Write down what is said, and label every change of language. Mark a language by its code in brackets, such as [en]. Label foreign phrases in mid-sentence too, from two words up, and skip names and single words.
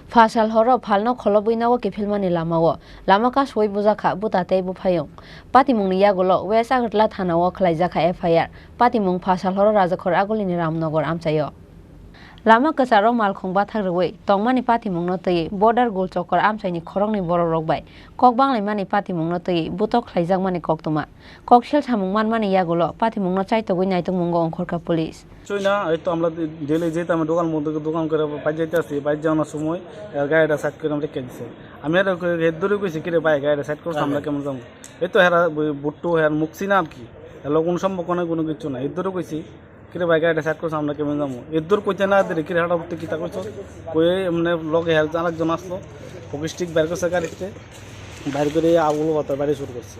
[trp] Fasal horo phalno kholobuinawo ke filmani lamawo lama ka soi bujaka butate bufayong patimung ni yagolo west agatla thanawo khlaijaka FIR patimung fasal horo rajakhor agolini ramnagar amchayo lama kasaro malkhongba thagroi tongmani patimung no tei border gol chokor amchaini khorongni borok bai kok banglai mani patimung no tei butok khlaijakmani koktuma koksel samung manmani yagolo patimung no chaitogoi naitongmungo ongkhorka police [bn] চই না এই তো আমরা ডেলি যেতে আমি দোকান করে পাই যাইতে আসি বাইক যাওয়ার সময় গাড়িটা সাইড করে আমরা কেনছি আমি আর হেড ধরে কইছি কিরে ভাই গাড়িটা সাইড করছ আমরা কেমন যাবো এই তো হেরা বুট্টু হের মুখছি না আর কি এলো কোনো সম্পর্ক নাই কোনো কিছু না এর ধরে কইছি কিরে ভাই গাড়িটা সাইড করছ আমরা কেমন যাবো এর ধরে কইতে না দিলে কিরে হাটা উঠতে কিতা কইছ কই এমনি লগে হের আরেকজন আসলো পকিস্টিক বের করছে গাড়িতে বাইর করে আগুলো বাতা বাড়ি শুরু করছে